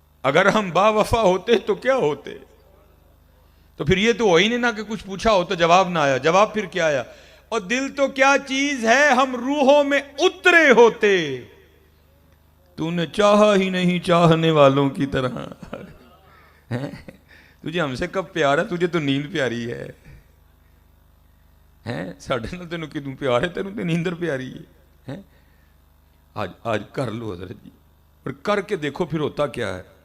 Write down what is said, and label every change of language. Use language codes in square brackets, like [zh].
[ur] اگر ہم با وفا ہوتے تو کیا ہوتے. تو پھر یہ تو ہو ہی نہیں نا کہ کچھ پوچھا ہو تو جواب نہ آیا. جواب پھر کیا آیا, اور دل تو کیا چیز ہے ہم روحوں میں اترے ہوتے, تو نے چاہا ہی نہیں چاہنے والوں کی طرح. تجھے ہم سے کب پیار ہے, تجھے تو نیند پیاری ہے. [pa] ساڈے نال تینوں کدوں پیار ہے, تینوں تو نیندر پیاری ہے. [ur] آج کر لو حضرت جی, اور کر کے دیکھو پھر ہوتا کیا ہے.